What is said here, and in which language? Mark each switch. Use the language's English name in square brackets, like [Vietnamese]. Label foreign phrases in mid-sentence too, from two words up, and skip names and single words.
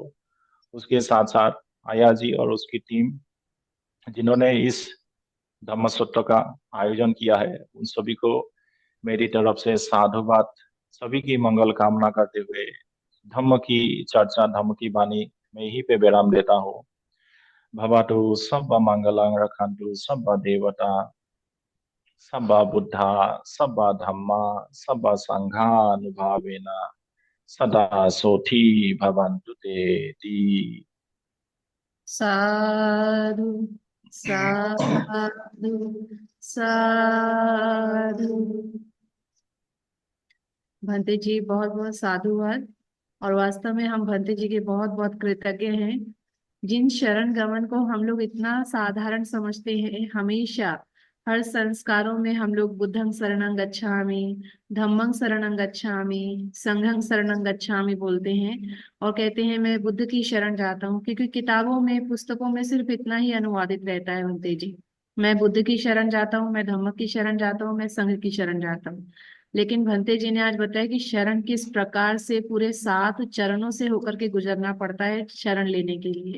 [Hindi] उसके साथ साथ आया जी और उसकी टीम जिन्होंने इस धम्म सत्र का आयोजन किया है, उन सभी को मेरी तरफ से साधुवाद, सभी की मंगल कामना करते हुए धम्म की चर्चा, धम्म की वाणी में यहीं पे विराम देता हूँ। [Pali] भवतु सब मंगलं रखन्तु सब देवता, सब बुद्धा, सब धम्मा, सब संघानुभावेन सदा सोथी भवन्तु ते ती। साधु साधु साधु। [Hindi] भंते जी बहुत बहुत साधुवाद। और वास्तव में हम भंते जी के बहुत बहुत कृतज्ञ हैं, जिन शरण गमन को हम लोग इतना साधारण समझते हैं। हमेशा हर संस्कारों में हम लोग [Pali] बुद्धं शरणं गच्छामि, धम्मं शरणं गच्छामि, संघं शरणं गच्छामि [Hindi] बोलते हैं और कहते हैं मैं बुद्ध की शरण जाता हूँ, क्योंकि किताबों में, पुस्तकों में सिर्फ इतना ही अनुवादित रहता है भंते जी। मैं बुद्ध की शरण जाता हूँ, मैं धम्म की शरण जाता हूँ, मैं संघ की शरण जाता हूँ। लेकिन भंते जी ने आज बताया कि शरण किस प्रकार से पूरे 7 चरणों से होकर के गुजरना पड़ता है शरण लेने के लिए।